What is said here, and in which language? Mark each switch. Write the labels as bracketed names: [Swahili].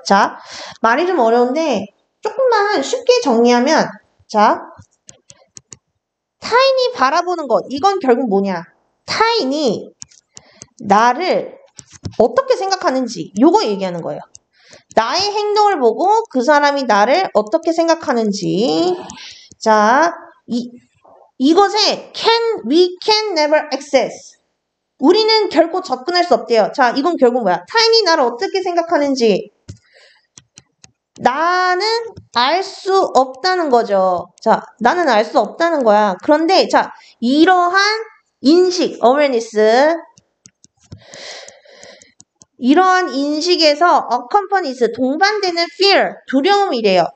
[Korean] 자, 말이 좀 어려운데 조금만 쉽게 정리하면, 자, 타인이 바라보는 것, 이건 결국 뭐냐? 타인이 나를 어떻게 생각하는지, 요거 얘기하는 거예요. 나의 행동을 보고 그 사람이 나를 어떻게 생각하는지. [English] 자, [Korean] 이것에 [English] we can never access. [Korean] 우리는 결코 접근할 수 없대요. 자, 이건 결국 뭐야? 타인이 나를 어떻게 생각하는지 나는 알 수 없다는 거죠. 자, 나는 알 수 없다는 거야. 그런데 자, 이러한 인식, awareness, 이러한 인식에서 accompanies, 동반되는 fear, 두려움이래요.